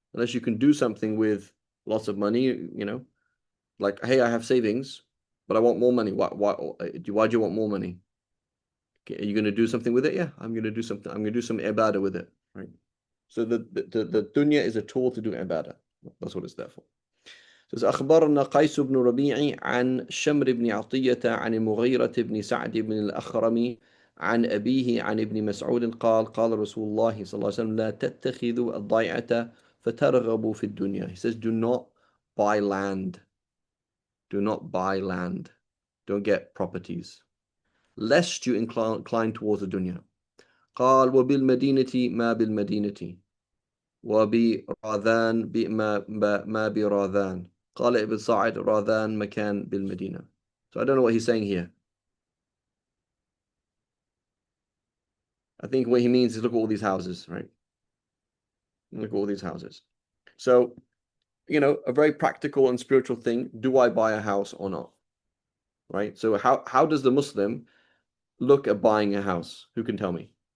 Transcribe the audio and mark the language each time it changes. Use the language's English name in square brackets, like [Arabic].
[English] Unless you can do something with lots of money, you know, like, hey, I have savings, but I want more money. Why do you want more money? Are you going to do something with it? Yeah, I'm going to do something. I'm going to do some ibadah with it, right? So the dunya is a tool to do ibadah. That's what it's there for. [Arabic] Says أخبرنا قيس بن ربيع عن شمر بن عطية عن المغيرة بن سعد بن الأخرم عن أبيه عن ابن مسعود قال قال رسول الله صلى الله عليه وسلم لا تتخذوا الضيعة فترغبوا في الدنيا. [English] He says, do not buy land. Do not buy land. Don't get properties, lest you incline towards the dunya. [Arabic] قال وبالمدينة ما بالمدينة وبراذان ما براذان. قال ابن سعد راذان مكان بالمدينة. [English] So I don't know what he's saying here. I think what he means is look at all these houses, right? Look at all these houses. So, you know, a very practical and spiritual thing. Do I buy a house or not? Right? So how does the Muslim look at buying a house? Who can tell me?